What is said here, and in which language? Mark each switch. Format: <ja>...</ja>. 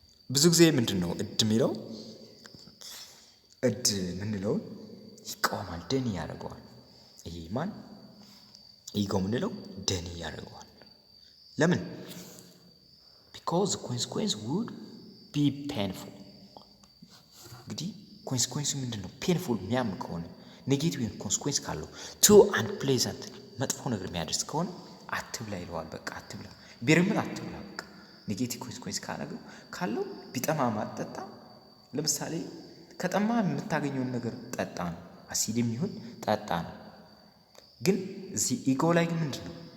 <am>ብዙ ጊዜ ምንድነው እድ የሚለው እድ ምንለው ይቃወማል፣ ደኒ ያደርገዋል። ይሄ ማን ኢጎ ምንለው ደኒ ያደርገዋል። ለምን?</am> <en>because the consequence would be painful።</en> <am>እንግዲህ ኮንሲኩዌንሱ ምንድነው? ፔንፉል የሚያም ከሆነ ኔጌቲቭ ኮንሲኩዌንስ ካለው</am> <en>ቱ አንፕሌዛንት</en> <am>መጥፎ ነገር የሚያደርስ ከሆነ አትብላ ይለዋል። በቃ አትብላ፣ ቢርምን አትብላ። በቃ ኔጌቲቭ ኮንሲኩዌንስ ካለው ቢጠማ ማጠጣ። ለምሳሌ ከጠማ የምታገኘውን ነገር ጠጣ ነው፣ አሲድም ይሁን ጠጣ ነው። ግን እዚህ ኢጎ ላይ ግን ምንድነው</am>